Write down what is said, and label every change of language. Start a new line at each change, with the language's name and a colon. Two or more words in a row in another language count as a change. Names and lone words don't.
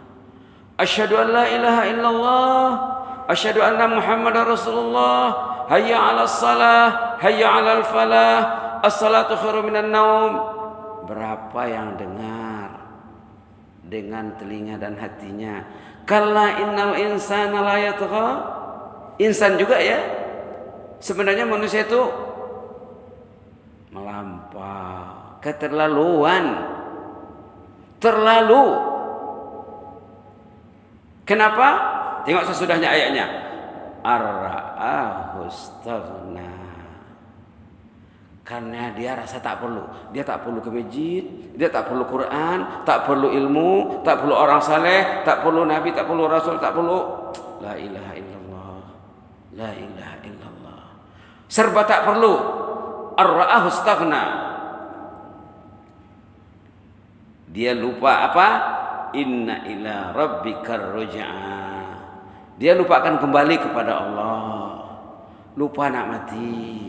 Arabic: أشهد أن لا إله إلا الله، أشهد أن محمدا رسول الله، حي على الصلاة، حي على الفلاح، الصلاة خير من النوم.
Malay: Berapa yang dengar dengan telinga dan hatinya?
Arabic: كلا إن الإنسان ليطغى.
Malay: Insan juga ya. Sebenarnya manusia itu melampau, keterlaluan. Terlalu. Kenapa? Tengok sesudahnya ayatnya.
Arabic: أن رآه استغنى.
Malay: Karena dia rasa tak perlu. Dia tak perlu ke masjid, dia tak perlu Quran, tak perlu ilmu, tak perlu orang saleh, tak perlu nabi, tak perlu rasul, tak perlu
Arabic: لا إله إلا الله. لا إله إلا الله.
Malay: Serba tak perlu.
Arabic: أن رآه استغنى.
Malay: Dia lupa apa?
Arabic: إن إلى ربك الرجعى.
Malay: Dia lupakan kembali kepada Allah. Lupa nak mati.